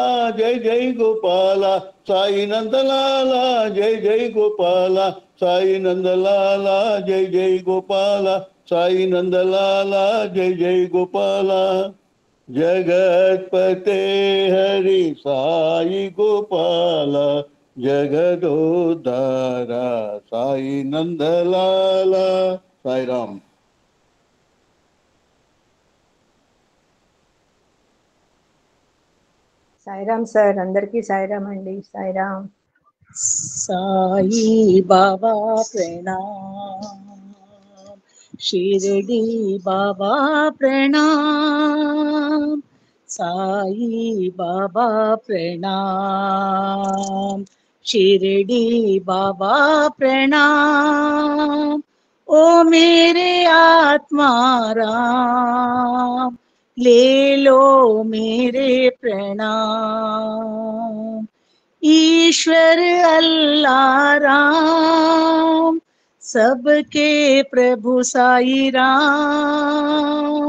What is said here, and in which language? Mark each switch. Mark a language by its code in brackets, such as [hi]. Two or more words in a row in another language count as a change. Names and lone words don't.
[hi] जय जय गोपाला साई नंदलाला जय जय गोपाला साई नंदलाला जय जय गोपाला साई नंदलाला जय जय गोपाला जगतपते हरि साई गोपाला जगदोद्धारा साई नंदलाला साई राम [te] సాయిరామ్ సార్, అందరికీ సాయిరామ్ అండి. సాయిరామ్. [hi] साई बाबा प्रणाम, शिरडी बाबा प्रणाम, साई बाबा प्रणाम, शिरडी बाबा प्रणाम. ओ मेरे आत्मा राम, ले लो मेरे प्रणाम. ईश्वर अल्लाह राम, सबके प्रभु साई राम.